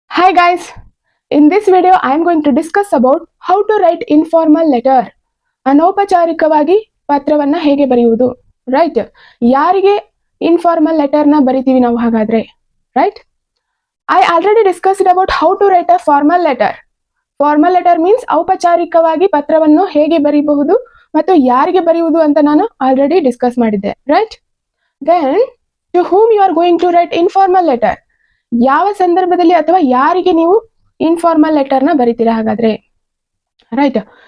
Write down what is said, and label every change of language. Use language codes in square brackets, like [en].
[en] Hi guys, in this video I am going to discuss about how to write informal letter. [kn] ಅನೌಪಚಾರಿಕವಾಗಿ ಪತ್ರವನ್ನ ಹೇಗೆ ಬರೆಯುವುದು, right? ಯಾರಿಗೆ informal letter ನ ಬರಿತೀವಿ ನಾವು ಹಾಗಾದ್ರೆ, right? [en] I already discussed about how to write a formal letter. Formal letter means [kn] ಔಪಚಾರಿಕವಾಗಿ ಪತ್ರವನ್ನು ಹೇಗೆ ಬರೆಯಬಹುದು ಮತ್ತು ಯಾರಿಗೆ ಬರೆಯುವುದು ಅಂತ ನಾನು ಆಲ್ರೆಡಿ ಡಿಸ್ಕಸ್ ಮಾಡಿದ್ದೆ, right? [en] Then to whom you are going to write informal letter? [kn] ಯಾವ ಸಂದರ್ಭದಲ್ಲಿ ಅಥವಾ ಯಾರಿಗೆ ನೀವು ಇನ್ಫಾರ್ಮಲ್ ಲೆಟರ್ ನ ಬರೀತೀರಾ ಹಾಗಾದ್ರೆ, ರೈಟ್?